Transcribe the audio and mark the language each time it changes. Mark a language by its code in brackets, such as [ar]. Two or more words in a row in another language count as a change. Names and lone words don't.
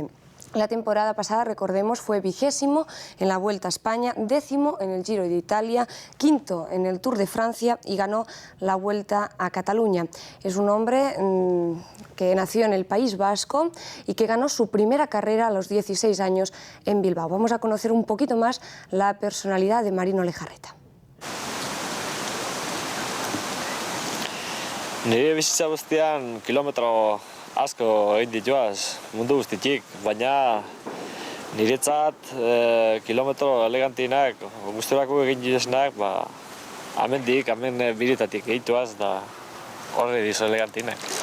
[es] La temporada pasada, recordemos, fue 20º en la Vuelta a España, 10º en el Giro de Italia, 5º en el Tour de Francia y ganó la Vuelta a Cataluña. Es un hombre que nació en el País Vasco y que ganó su primera carrera a los 16 años en Bilbao. Vamos a conocer un poquito más la personalidad de Marino Lejarreta. [eu] Nire bizitza guztian kilometro asko egin dituaz, mundu guztitik, baina niretzat kilometro elegantienak, gusturako egin dituznak, hemen biritatik egituaz, da horre dizo elegantienak.